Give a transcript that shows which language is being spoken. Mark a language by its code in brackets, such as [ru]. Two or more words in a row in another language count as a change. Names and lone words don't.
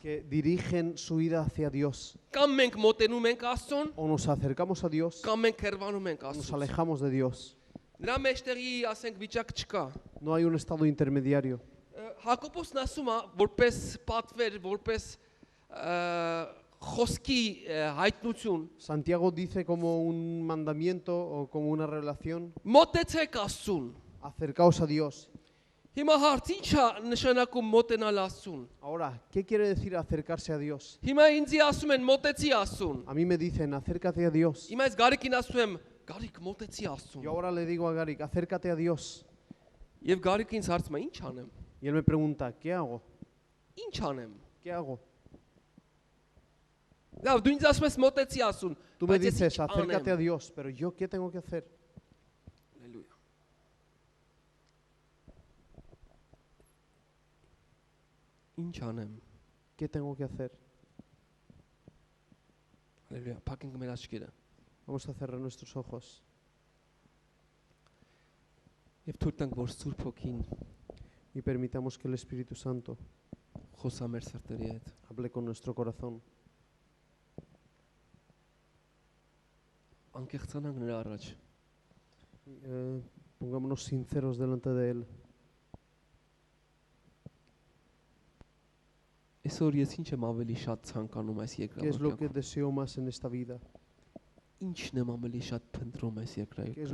[es] que dirigen su vida hacia Dios. [hy] Կամ մենք մոտենում ենք Աստծուն, [es] O nos acercamos a Dios [hy] կամ մենք հեռվանում ենք [es] o nos [hy] Աստծուց։ [es] alejamos de Dios. [hy] Նրա մեջտեղի, ասենք, վիճակ չկա։ [es] No hay un estado intermediario. [hy] Հակոբոսն ասում է, որպես պատվեր, որպես խոսքի հայտնություն, [es] Santiago dice como un mandamiento o como una revelación, [hy] մոտեցեք Աստծուն։ [es] acercaos a Dios. [hy] Հիմա հարց ի՞նչ է նշանակում մոտենալ Աստծուն։ [es] Ahora, ¿qué quiere decir acercarse a Dios? [hy] Հիմա ինձ ասում են մոտեցի Աստծուն։ [es] A mí me dicen, acércate a Dios. [hy] Հիմա ես Գարիկին ասում եմ, Գարիկ մոտեցի Աստծուն։ [es] Yo ahora le digo a Garik, acércate a Dios. [hy] Եվ Գարիկը ինձ հարցում է, ի՞նչ անեմ։ [es] Y él me pregunta, ¿qué hago? [hy] Ի՞նչ անեմ։ [es] ¿Qué hago? [hy] Լավ, դու ինձ ասում ես մոտեցի Աստծուն։ [es] Tú me [hy] բայց ես [es] dices, [hy] ինչ [es] acércate a [hy] անեմ։ [es] Dios, pero yo, ¿qué tengo que hacer? [hy] Հալելույա։ Ինչ անեմ։ [es] ¿Qué tengo que hacer? [hy] Հալելույա, փակենք մեր աչքերը։ [es] Vamos a cerrar nuestros ojos [hy] Եվ թույլ տանք, որ Սուրբ Հոգին [es] y permitamos que el Espíritu Santo [hy] խոսա մեր սրտերի հետ։ [es] hable con nuestro corazón. [hy] Անկեղծանանք նրա առաջ։ [es] Pongámonos sinceros delante de Él. [hy] Այսօր ես ինչ եմ ավելի շատ ցանկանում այս [es] ¿Qué es lo que [hy] երկրայում։ [es] deseo más en esta vida? [hy] Ինչն եմ ավելի շատ փնտրում այս [es] ¿Qué es [hy] երկրայում։